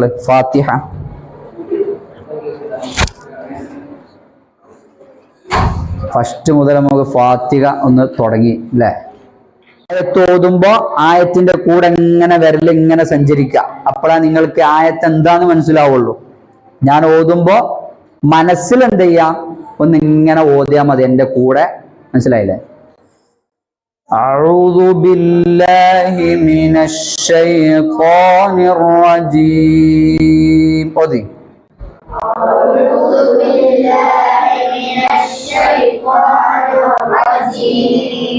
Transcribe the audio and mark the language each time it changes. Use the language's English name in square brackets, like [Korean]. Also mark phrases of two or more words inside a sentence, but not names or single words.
[Malayalam] ഫാത്തിഹ ഫസ്റ്റ് മുതൽ നമുക്ക് ഫാത്തിഹ ഒന്ന് തുടങ്ങി അല്ലേ? ആയത്തോതുമ്പോ ആയത്തിന്റെ കൂടെ എങ്ങനെ വിരലിങ്ങനെ സഞ്ചരിക്കുക. അപ്പോഴാണ് നിങ്ങൾക്ക് ആയത്ത് എന്താന്ന് മനസ്സിലാവുള്ളൂ. ഞാൻ ഓതുമ്പോ മനസ്സിൽ എന്ത് ചെയ്യാം, ഒന്ന് ഇങ്ങനെ ഓതിയാൽ മതി എന്റെ കൂടെ. മനസ്സിലായില്ലേ? [Arabic] أعوذ بالله من الشيطان الرجيم. أعوذ بالله من الشيطان الرجيم.